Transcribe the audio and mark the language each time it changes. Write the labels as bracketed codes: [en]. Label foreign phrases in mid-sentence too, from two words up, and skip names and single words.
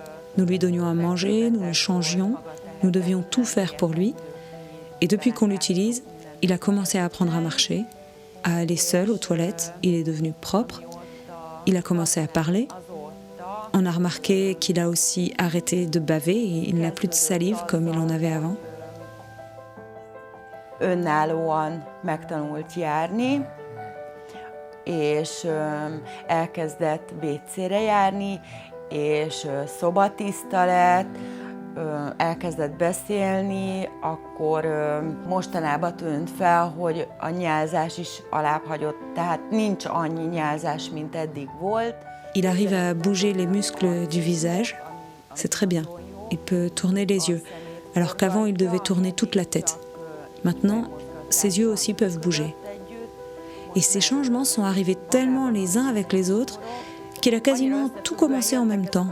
[fr] Nous lui donnions à manger, nous le changions, nous devions tout faire pour lui. Et depuis qu'on l'utilise, il a commencé à apprendre à marcher, à aller seul aux toilettes, il est devenu propre, il a commencé à parler. On a remarqué qu'il a aussi arrêté de baver et il n'a plus de salive comme il en avait avant. [hu] Önállóan megtanult járni, és elkezdett WC-re járni, és szobatiszta lett, elkezdett beszélni, akkor mostanában tűnt fel, hogy a nyálzás is alább hagyott, tehát nincs annyi nyálzás, mint eddig volt. [fr] Il arrive à bouger les muscles du visage, c'est très bien. Il peut tourner les yeux, alors qu'avant il devait tourner toute la tête. Maintenant, ses yeux aussi peuvent bouger. Et ces changements sont arrivés tellement les uns avec les autres qu'il a quasiment tout commencé en même temps.